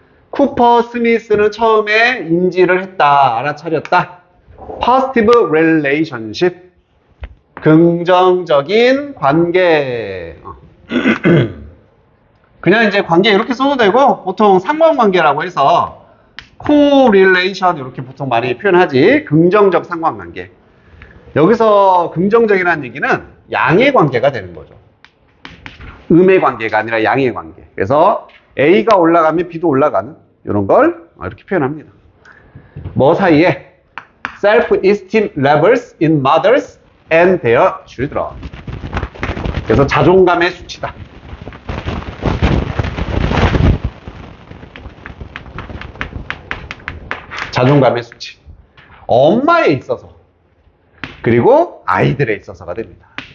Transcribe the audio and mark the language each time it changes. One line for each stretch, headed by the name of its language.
Korean: 쿠퍼 스미스는 처음에 인지를 했다, 알아차렸다.
English: Positive relationship.
Korean: 긍정적인 관계. 그냥 이제 관계 이렇게 써도 되고, 보통 상관관계라고 해서 correlation 이렇게 보통 많이 표현하지. 긍정적 상관관계. 여기서 긍정적이라는 얘기는 양의 관계가 되는 거죠. 음의 관계가 아니라 양의 관계. 그래서 A가 올라가면 B도 올라가는 이런 걸 이렇게 표현합니다. 뭐 사이에?
English: Self-esteem levels in mothers and their children.
Korean: 그래서 자존감의 수치다. 자존감의 수치. 엄마에 있어서 그리고 아이들에 있어서가 됩니다.